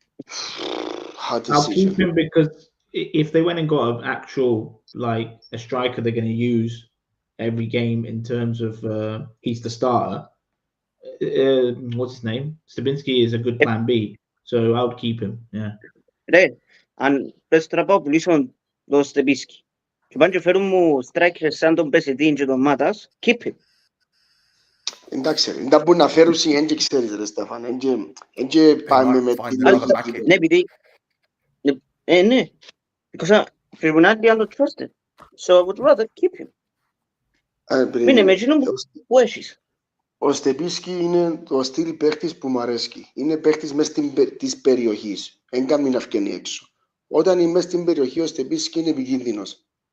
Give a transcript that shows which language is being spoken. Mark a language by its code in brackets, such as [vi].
[en] Hard I'll keep decision. him because if they went and got an actual a striker they're going to use every game in terms of he's the starter. What's his name? Stebinski is a good plan B, so I would keep him. Yeah. [el] Ρε, αν πες τώρα πάω πουλήσω το Στεπίσκι και πάνε και φέρουν μου strikers σαν τον Πεσετίν και τον Μάτας, [en] keep him. [el] Εντάξει, δεν μπορεί να φέρουν εν και ξέρεις ρε Στέφαν, εν και πάμε με την λογική. Ναι, επειδή... [en] Ναι, because we will not be able to trust it. So I would rather keep him. [el] Μην με εκείνο που έχεις. Ο Στεπίσκι είναι το στυλ παίχτης που μου αρέσει. Είναι παίχτης μες της περιοχής. Δεν κάνει να βγαίνει έξω. Όταν είναι μες στην περιοχή, ο Στεπίσκι είναι επικίνδυνος.